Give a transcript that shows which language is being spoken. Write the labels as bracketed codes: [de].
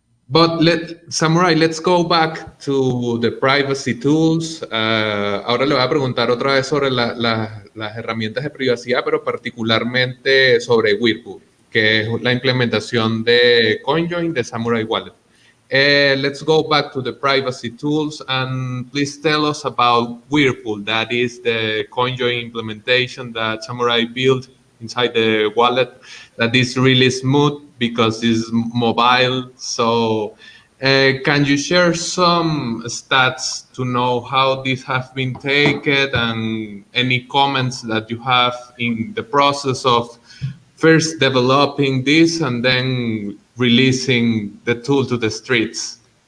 [en] But Samourai, let's go back to the privacy tools. [es] Ahora le voy a preguntar otra vez sobre las herramientas de privacidad, pero particularmente sobre Whirlpool, que es la implementación de CoinJoin de SamouraiWallet. [en] Let's go back to the privacy tools and please tell us about Whirlpool. That is the CoinJoin implementation that Samourai built inside the wallet that is really smooth because it's mobile. So can you share some stats to know how this has been taken and any comments that you have in the process of first developing this and then releasing the tool to the streets?